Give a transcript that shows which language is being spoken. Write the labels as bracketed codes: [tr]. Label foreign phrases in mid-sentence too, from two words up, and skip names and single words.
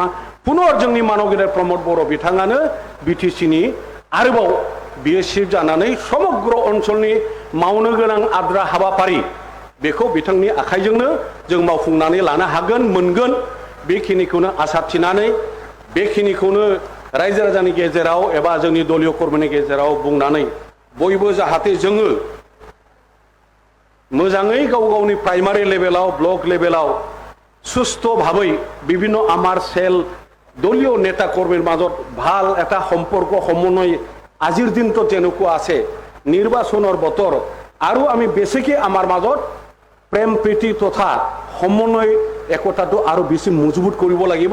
[brx] पुनर जोंनि मानगिरि प्रमोद बर' बिथाङानो बिटिसिनि आरोबाव बियो चिफ जानानै समग्र ओनसोलनि मावनो गोनां आद्रा हाबाफारि बेखौ बिथांनि आखाइजोंनो जों मावफुंनानै लानो हागोन मोनगोन बेखिनिखौनो आसा थिनानै बेखिनिखौनो रायजो राजानि गेजेराव एबा जोंनि दलीय कर्मीनि गेजेराव बुंनानै बयबो जाहाथे जोङो मोजाङै गाव गावनि प्राइमारि लेभेलाव ब्लक लेभेलाव सुस्थ भाबै [as] বিভিন্ন আমাৰ সেল দলীয় নেতা কৰ্মীৰ মাজত ভাল এটা সম্পৰ্ক সমন্বয় আজিৰ দিনটো যেনেকুৱা আছে নিৰ্বাচনৰ বতৰ আৰু আমি বেছিকৈ আমাৰ মাজত প্ৰেম প্ৰীতি তথা সমন্বয় একতাটো আৰু বেছি মজবুত কৰিব লাগিব।